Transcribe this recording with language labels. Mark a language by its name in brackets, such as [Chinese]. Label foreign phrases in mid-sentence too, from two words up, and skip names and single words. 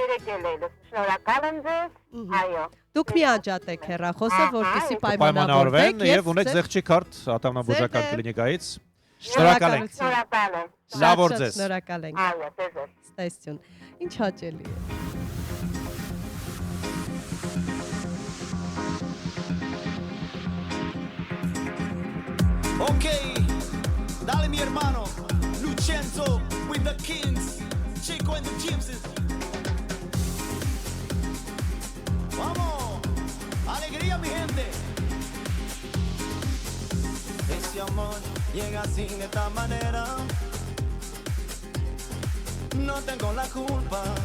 [Armenian] 3 էլ է, շնորհակալ եմ ձեզ։ Այո։ Դուք մի անջատեք հեռախոսը, որպեսզի պայմանավորվեն պայմանավորվեք եւ ունեք զեղչի քարտ ատամնաբուժական կլինիկայից։ Շնորհակալ ենք։ Շնորհակալ եմ։ Լավ օր ձեզ։ Շնորհակալ ենք։ Այո, ձեզ։ Ստեսություն։ Ինչ հաճելի է։ [Spanish] Ok, dale mi hermano, Lucenzo with the Kings, Chico and the Gypsies. Vamos, alegría mi gente. Ese amor llega así de esta manera. No tengo la culpa.